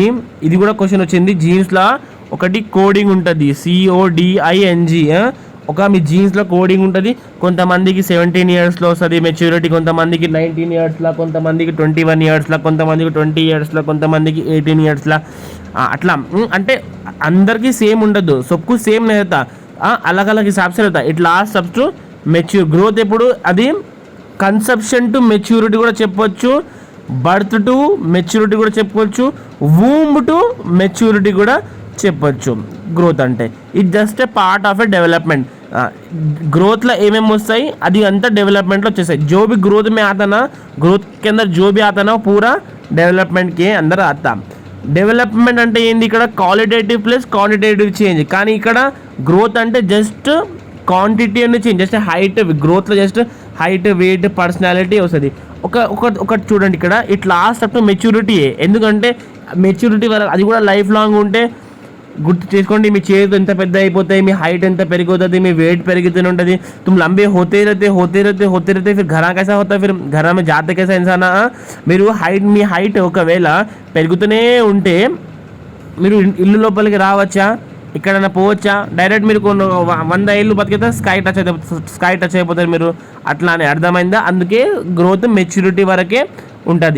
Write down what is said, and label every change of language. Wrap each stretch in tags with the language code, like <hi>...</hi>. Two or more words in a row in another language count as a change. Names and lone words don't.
<te>ఇది కూడా క్వశ్చన్ వచ్చింది, జీన్స్లో ఒకటి కోడింగ్ ఉంటుంది, CODING. ఒక మీ జీన్స్లో కోడింగ్ ఉంటుంది. కొంతమందికి 17 ఇయర్స్లో వస్తుంది మెచ్యూరిటీ, కొంతమందికి 19 ఇయర్స్లో, కొంతమందికి 21 ఇయర్స్లో, కొంతమందికి 20 ఇయర్స్లో, కొంతమందికి 18 ఇయర్స్లో. అట్లా అంటే అందరికీ సేమ్ ఉండదు,</te> <hi>सबको सेम नहीं रहता, अलग अलग हिसाब से रहता.</hi> <en>it last up to mature.</en> <te>గ్రోత్ ఎప్పుడు అది</te> <en>conception to maturity</en> <te>కూడా చెప్పవచ్చు,</te> <en>birth to maturity</en> <te>కూడా చెప్పవచ్చు,</te> <en>womb to maturity</en> <te>కూడా చెప్పచ్చు.</te> <en>గ్రోత్ అంటే it just a part of a development.</en> <te>ग्रोथला ఏమేమి వస్తాయి అది అంతా డెవలప్మెంట్లో వచ్చేసాయి.</te> <hi>जो भी ग्रोथ में आता ना, ग्रोथ के अंदर जो भी आता ना वो पूरा डेवलपमेंट के अंदर आता.</hi> <te>డెవలప్మెంట్ అంటే ఏంది ఇక్కడ</te> <en>qualitative plus quantitative change.</en> <te>కానీ ఇక్కడ గ్రోత్ అంటే</te> <en>just quantity</en> <te>అని చేంజ్,</te> <en>just height.</en> <te>గ్రోత్లో</te> <en>just height, weight, personality</en> <te>వస్తుంది. ఒకటి చూడండి ఇక్కడ</te> <en>it last up to maturity.</en> <te>ఎందుకంటే మెచ్యూరిటీ వరకు అది కూడా</te> <en>life long</en> <te>ఉంటే గుర్తు చేసుకోండి, మీ చేతులు ఎంత పెద్ద అయిపోతాయి, మీ హైట్ ఎంత పెరిగిపోతుంది, మీ వెయిట్ పెరుగుతూనే ఉంటుంది.</te> <hi>तुम लंबे होते रहते फिर घरा कैसा होता है, फिर घरा में जाते कैसा इंसान.</hi> <te>మీరు మీ హైట్ ఒకవేళ పెరుగుతూనే ఉంటే మీరు ఇల్లు లోపలికి రావచ్చా, ఎక్కడైనా పోవచ్చా? డైరెక్ట్ మీరు 100 ఏళ్ళు బతికితే</te> <en>sky touch</en> <te>అయిపోతారు మీరు. అట్లానే అర్థమైందా? అందుకే</te> <en>growth maturity</en> <te>వరకే ఉంటుంది.</te>